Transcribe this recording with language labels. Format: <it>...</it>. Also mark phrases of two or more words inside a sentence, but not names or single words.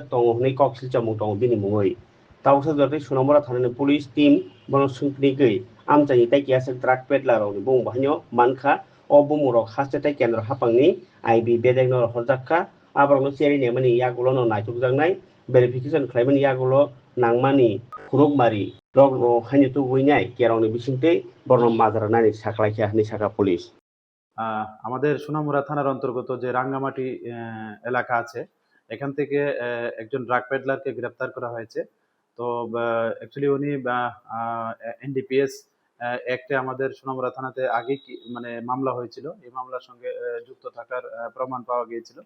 <trp>दङ हनै कक्सिल चामुं दङ बिनि मुङै दाउसा जरते सुनमरा थानानि</trp> <en>police team</en> <trp>बनो सुंखनिगै आमचाइनि ताइकियासे</trp> <en>drug peddler</en> <trp>रनि बुं बाहायनो मानखा अ बुमुरक हास्टेटाइ केन्द्र हापांनि आईबी बेदेगनर हरजाखा आबारनो सेरिने मानि यागुलो न नायथुकजांनाय भेरिफिकेशन खालामनि यागुलो नांमानि खुरुकमारि रग हानि तो उइनाय केरावनि बिसिंते बर्न माजारा नानि साखलायखा हनै साखा पुलिस</trp> <bn>আমাদের সোনামুড়া থানার অন্তর্গত যে রাঙ্গামাটি এলাকা আছে এখান থেকে একজন</bn> <en>drug peddlerকে</en> <bn>গ্রেপ্তার করা হয়েছে। তো অ্যাকচুয়ালি উনি এনডিপিএস অ্যাক্টে আমাদের সোনামুড়া থানাতে আগে মানে মামলা হয়েছিল, এই মামলার সঙ্গে যুক্ত থাকার প্রমাণ পাওয়া গিয়েছিল।</bn>